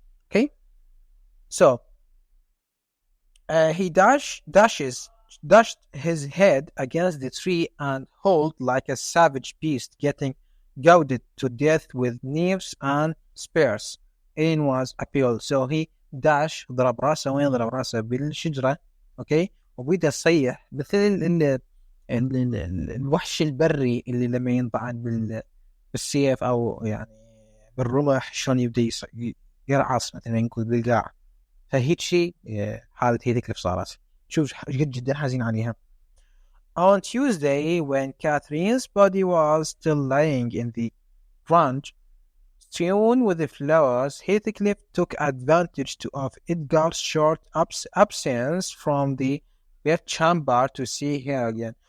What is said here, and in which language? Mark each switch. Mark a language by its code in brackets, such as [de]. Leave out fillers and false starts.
[en] Okay. So he dashes dashed his head against the tree and howled like a savage beast, getting goaded to death with knives and spears. Ian was appealed, so he [ar] ضرب راسه. وين ضرب راسه؟ بالشجرة. اوكي، وبدأ يصيح مثل الوحش البري اللي لما ينطعن بالسيف او يعني بالرمح شلون يبدأ يرعص مثلا، ينقل بالقاع. فهيك شيء حالة هيثكليف صارت. شوف جدا حزين عليها. [en] On Tuesday, when Catherine's body was still lying in the ground, strewn with the flowers, Heathcliff took advantage of Edgar's short absence from the bedchamber to see her again.